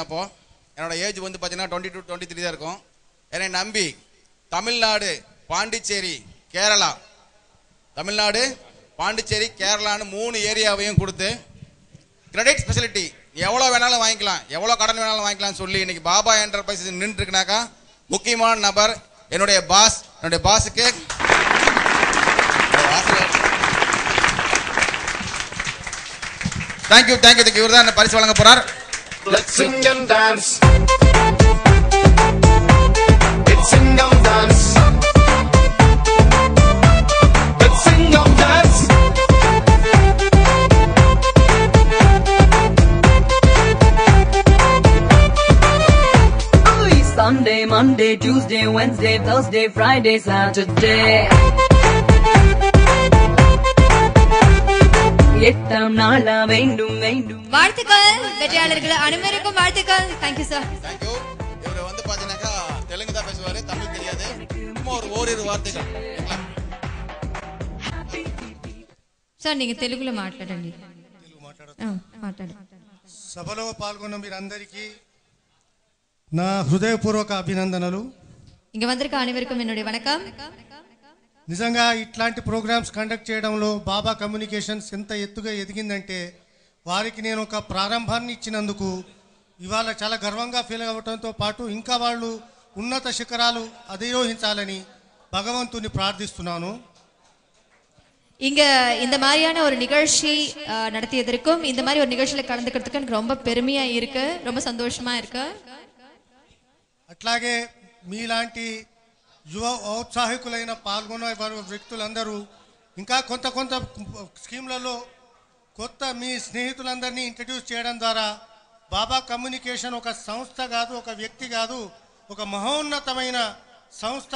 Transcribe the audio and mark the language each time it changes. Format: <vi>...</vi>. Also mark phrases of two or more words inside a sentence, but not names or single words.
<ta>அப்போ என்னோட ஏஜ் வந்து பார்த்தீங்கன்னா 22 23 தான் இருக்கும். என்னை நம்பி தமிழ்நாடு பாண்டிச்சேரி கேரளான்னு 3 ஏரியாவையும் கொடுத்து</ta> <en>credit speciality</en> <ta>எவ்வளோ வேணாலும் வாங்கிக்கலாம், எவ்வளோ கடன் வேணாலும் வாங்கிக்கலாம்னு சொல்லி இன்னைக்கு பாபா என்டர்பிரைசஸ் நின்று இருக்குனாக்கா முக்கியமான நபர் என்னுடைய பாஸ். என்னுடைய பாஸுக்கு தேங்க்யூ. இவர் தான் பரிசு வழங்க போறார்.</ta> <en>Let's sing and dance. It's sing and dance. Let's sing and dance. Sunday, Monday, Tuesday, Wednesday, Thursday, Friday, Saturday.</en> <ta>எட்டாம் நாளா வேண்டும் வாழ்த்துக்கள் வெற்றியாளர்கள் அனைவருக்கும் வாழ்த்துக்கள்.</ta> <en>thank you sir.</en> <ta>தேங்க்யூ. இவர் வந்து பாத்தீங்கன்னாக்கா தெலுங்கு தான் பேசுவாரு, தமிழ் தெரியாது. சும்மா ஓரிரு வார்த்தைகள்</ta> <te>సార్ నీకు తెలుగులో మాట్లాడండి. సభలో పాల్గొన్న మీరందరికీ నా హృదయపూర్వక అభినందనలు.</te> <ta>இங்க வந்திருக்க அனைவருக்கும் என்னுடைய வணக்கம்.</ta> <te>నిజంగా ఇట్లాంటి</te> <en>programs conduct</en> <te>చేయడంలో బాబా కమ్యూనికేషన్స్ ఎంత ఎత్తుగా ఎదిగిందంటే వారికి నేను ఒక ప్రారంభాన్ని ఇచ్చినందుకు ఇవాళ చాలా గర్వంగా ఫీల్ అవ్వడంతో పాటు ఇంకా వాళ్ళు ఉన్నత శిఖరాలు అధిరోహించాలని భగవంతుని ప్రార్థిస్తున్నాను.</te> <ta>இங்க இந்த மாதிரியான ஒரு நிகழ்ச்சி நடத்தியதற்கும் இந்த மாதிரி ஒரு நிகழ்ச்சியில கலந்துக்கிறதுக்கு எனக்கு ரொம்ப பெருமையா இருக்கு, ரொம்ப சந்தோஷமா இருக்கு.</ta> <te>అట్లాగే మీలాంటి యువ ఔత్సాహికులైన పాల్గొన్న వ్యక్తులందరూ ఇంకా కొంత స్కీమ్లలో కొత్త మీ స్నేహితులందరినీ ఇంట్రడ్యూస్ చేయడం ద్వారా బాబా కమ్యూనికేషన్ ఒక సంస్థ కాదు, ఒక వ్యక్తి కాదు, ఒక మహోన్నతమైన సంస్థ.</te>